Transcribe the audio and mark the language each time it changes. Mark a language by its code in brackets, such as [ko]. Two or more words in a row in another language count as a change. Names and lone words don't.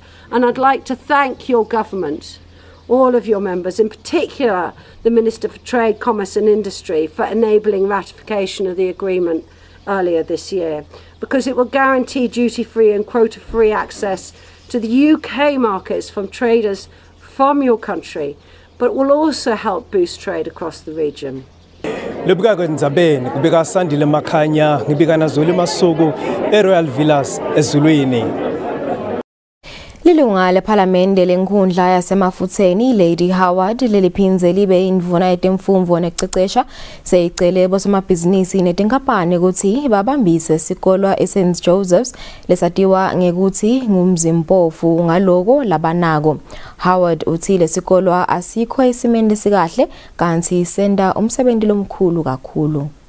[en] And I'd like to thank your government, all of your members, in particular the Minister for Trade, Commerce and Industry, for enabling ratification of the agreement earlier this year, because it will guarantee duty-free and quota-free access to the UK markets from traders from your country, but will also help boost trade across the region. [ss] Lebika kwendzabeni kubika Sandile Makhanya ngibika naZulu Masuku eRoyal Villas eZulwini. Lilunga lePhalamende lenkundla yasemafutheni Lady Howard leliphindze libe indvuna yetemfundvo nekucecesha seyicele bosomabhizinisi netinkampani ukuthi babambise sikolwa eSt Joseph's lesatiwa ngekuthi ngumzimpofu ngaloko labanako. Howard uthi lesikolwa asikho esimeni lesikahle kanti senda umsebenzi lomkhulu kakhulu.